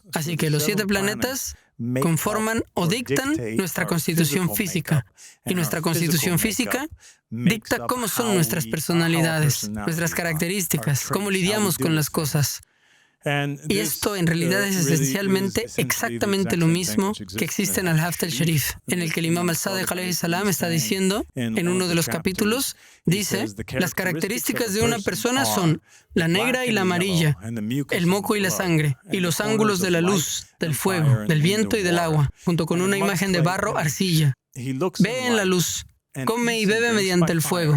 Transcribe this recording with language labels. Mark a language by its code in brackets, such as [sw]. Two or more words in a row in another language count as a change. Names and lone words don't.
[es] Así que los 7 planetas conforman o dictan nuestra constitución física. Y nuestra constitución física dicta cómo son nuestras personalidades, nuestras características, cómo lidiamos con las cosas. Y esto en realidad es esencialmente exactamente lo mismo que existe en Al-Hafd al-Sharif, en el que el imam al-Sadiq [ar] عليه السلام [es] está diciendo, en uno de los capítulos, dice: las características de una persona son la negra y la amarilla, el moco y la sangre, y los ángulos de la luz, del fuego, del viento y del agua, junto con una imagen de barro, arcilla. Ve en la luz, come y bebe mediante el fuego.